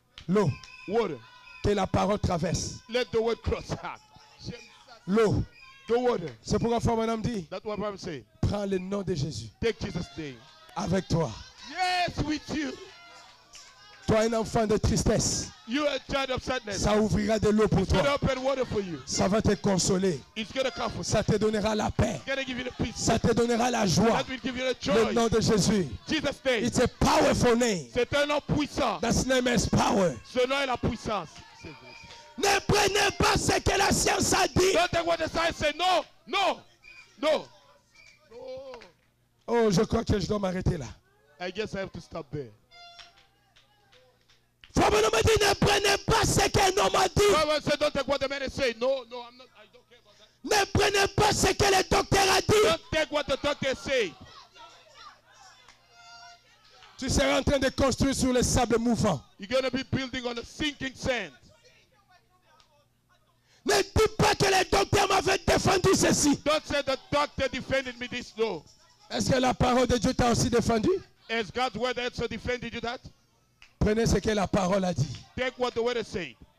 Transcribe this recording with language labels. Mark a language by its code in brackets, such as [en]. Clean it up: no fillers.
[fr] L'eau, [en] Water. [fr] que la parole traverse. [en] Let the word cross. [fr] L'eau. [en] The water. [fr] C'est pourquoi Frère Bonhomme dit, [en] That's what Bible say. [fr] prends le nom de Jésus [en] Take Jesus' name. [fr] avec toi. [en] Yes, with you. [fr] Toi, un enfant de tristesse, [en] You are a child of sadness. [fr] ça ouvrira de l'eau pour [en] It's going to [fr] toi. [en] open water for you. [fr] Ça va te consoler. [en] It's going to comfort you. [fr] Ça te donnera la paix. [en] It's going to give you the peace. [fr] Ça te donnera la joie. [en] That will give you the [fr] Le [en] joy. [fr] nom de Jésus. [en] Jesus' name. It's a powerful name. [fr] C'est un nom puissant. [en] That name is power. [fr] Ce nom est la puissance. Ne prenez pas ce que la science a dit. [en] Don't take what the science say. No. No. No. [fr] Oh, je crois que je dois m'arrêter là. [en] I guess I have to stop there. [fr] Frère Bible nous dit ne prenez pas ce qu'un homme a dit. [en] Bible said, don't take what the man is saying. No, no, I'm not. I don't care about that. [fr] Ne prenez pas ce que le docteur a dit. [en] Don't take what the doctor say. [fr] Tu seras en train de construire sur les sables mouvants. [en] You're going to be building on a sinking sand. [fr] Ne dis pas que le docteur m'avait défendu ceci. [en] Don't say the doctor defended me this. No. [fr] Est-ce que la parole de Dieu t'a aussi défendu? [en] Has God's word also defended you that? [fr] Prenez ce que la parole a dit. [en] Take what the word is saying.